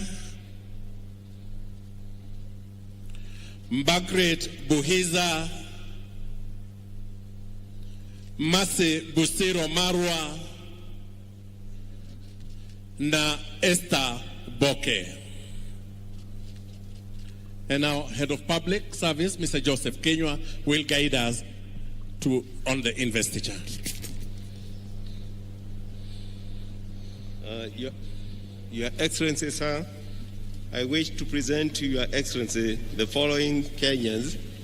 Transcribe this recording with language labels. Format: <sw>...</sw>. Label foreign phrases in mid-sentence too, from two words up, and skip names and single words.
<en>Mbagret Buhiza, Mase Busiro Marwa, na Esther Boke. And now, Head of Public Service, Mr. Joseph Kenywa, will guide us on the investiture. Your Excellency, sir, I wish to present to Your Excellency the following Kenyans.</en>